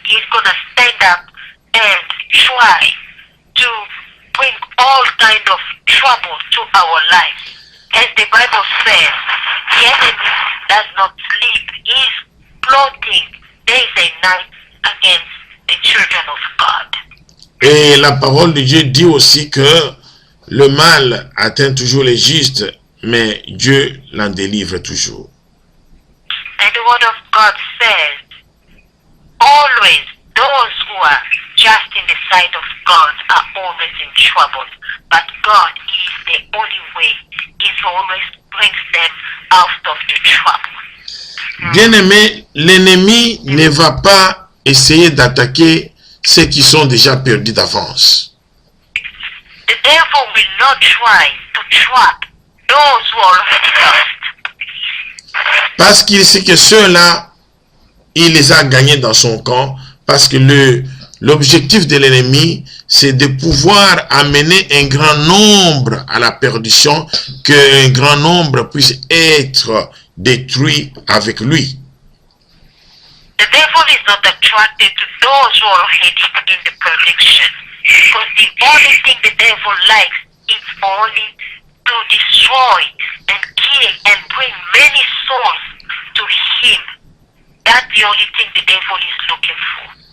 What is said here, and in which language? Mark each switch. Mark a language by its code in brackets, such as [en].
[en] He's going to stand up and try to bring all kind of trouble to our lives. As the Bible says, the enemy does not sleep. He's plotting days and nights against the children of God. [fr] Et la parole de Dieu dit aussi que le mal atteint toujours les justes, mais Dieu l'en délivre toujours. [en] And the word of God says, always those who are just in the sight of God are always in trouble. But God is the only way. He always brings them out of the trouble. [fr] Bien-aimé, l'ennemi ne va pas essayer d'attaquer ceux qui sont déjà perdus d'avance. [en] The devil will not try to trap those who are already lost. [fr] Parce qu'il sait que ceux-là, il les a gagnés dans son camp. Parce que l'objectif de l'ennemi, c'est de pouvoir amener un grand nombre à la perdition, qu'un grand nombre puisse être détruit avec lui. [en] The devil is not attracted to those who are already in the perdition. Because the only thing the devil likes is only to destroy and kill and bring many souls to him. That's the only thing the devil is looking for.